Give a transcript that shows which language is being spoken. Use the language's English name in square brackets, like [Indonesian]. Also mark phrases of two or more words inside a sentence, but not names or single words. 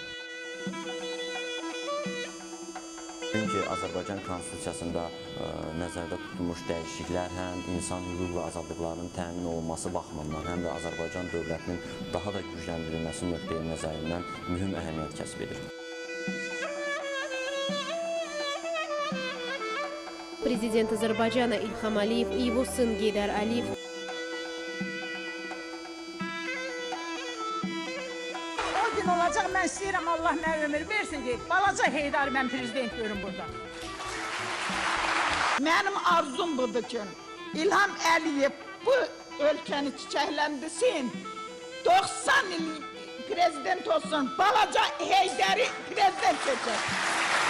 [Azerbaijani] Çünki Azərbaycan Konstitusiyasında nəzərdə tutulmuş dəyişikliklər həm insan hüquq və azadlıqlarının təmin olunması baxımından, həm də Azərbaycan dövlətinin daha da gücləndirilməsi nöqteyi nəzərindən mühüm əhəmiyyət kəsb edir. [Russian] Президент Азербайджана Ильхам Алиев и его сын Гейдар Алиев. [Azerbaijani] O gün olacaq, mən istəyirəm Allah mənə ömür versin ki, balaca Heydar mən prezident görüm burada. Mənim arzum budur ki, İlham Əliyev bu ölkəni çiçəkləndirsin, 90 il prezident olsun, balaca Heydar'ı prezident seçer.